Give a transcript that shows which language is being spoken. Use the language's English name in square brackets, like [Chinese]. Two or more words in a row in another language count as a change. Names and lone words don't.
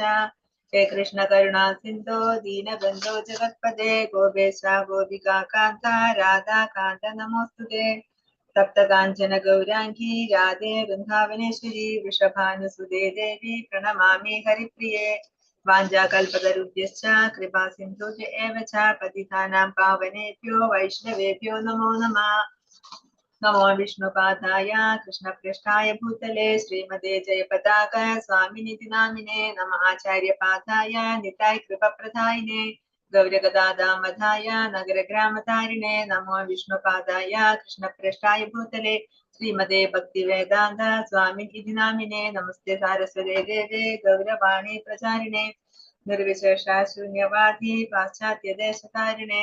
[Sanskrit] ഹേ കൃഷ്ണ കരുണാ സിന്ധോ ദീനബന്ധോ ജഗത്പദേ ഗോപേശ ഗോപികാകാന്ത രാധാകാന്ത നമോസ്തുതേ. സപ്തകാഞ്ചന ഗൗരാംഗീ രാധേ വൃന്ദാവനേശ്വരി വൃഷഭാനുസുതേ ദേവി പ്രണമാമി ഹരിപ്രിയേ. വാഞ്ചാകൽപതരുഭ്യശ്ച കൃപാ സിന്ധുഭ്യ ഏവ ച പതിതാനാം പാവനേഭ്യോ വൈഷ്ണവേഭ്യോ നമോ നമഃ. നമോ വിഷ്ണുപാദായ കൃഷ്ണപൃഷ്ഠായ ഭൂതലേ ശ്രീമതേ ജയപതാക സ്വാമിനിധി നാമിനെ നമ. ആചാര്യപാദായ നിതായ കൃപപ്രദായിനെ ഗൗരഗദാദാമധായ നഗരഗ്രാമധാരിണേ നമോ വിഷ്ണുപാദായ കൃഷ്ണപൃഷ്ഠായ ഭൂതലേ ശ്രീമതേ ഭക്തിവേദാന്ത സ്വാമിനിധി നാമിനെ നമസ്തേ സാരസ്വതേ ദേവേ ഗൗരവാണി പ്രചാരിണേ നിർവിശേഷ ശൂന്യവാദി പാശ്ചാത്യ ദേശകാരിണേ.